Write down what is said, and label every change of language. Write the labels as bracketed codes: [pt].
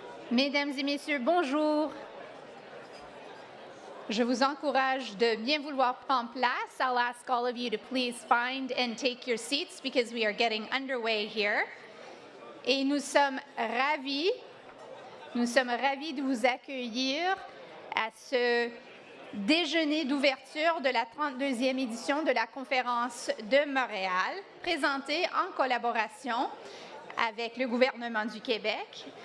[fr] Mesdames et messieurs, bonjour. Je vous encourage de bien vouloir prendre place. [en] I'll ask all of you to please find and take your seats because we are getting underway here. [fr] Et nous sommes ravis de vous accueillir à ce déjeuner d'ouverture de la 32e édition de la Conférence de Montréal, présentée en collaboration avec le gouvernement du Québec.